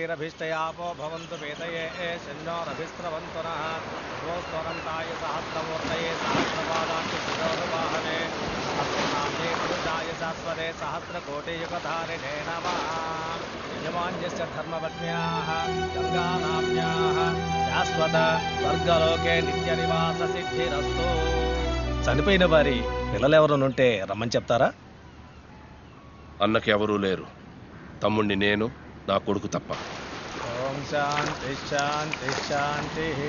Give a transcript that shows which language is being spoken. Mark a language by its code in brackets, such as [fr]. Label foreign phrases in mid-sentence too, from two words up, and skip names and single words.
[sa] प्रतिष्ठयापो भवन्तु वेदये शन्योरभिस्रवन्तु नः स्वस्वरन्ताय सहस्रमूर्तये सहस्रपादान्ति शिरोरुवाहने सहस्रनाम्ने पुरुषाय शाश्वते सहस्रकोटियुगधारिणे नमः यमान्यस्य धर्मपत्न्याः गङ्गानाम्न्याः శాశ్వత స్వర్గలోకే నిత్య నివాస సిద్ధిరస్తు. [te] చనిపోయిన వారి పిల్లలెవరైనా ఉంటే రమ్మని చెప్తారా? అన్నకి ఎవరూ లేరు. తమ్ముణ్ణి నేను, నా కొడుకు తప్ప. [sa] ఓం శాంతి శాంతి శాంతి.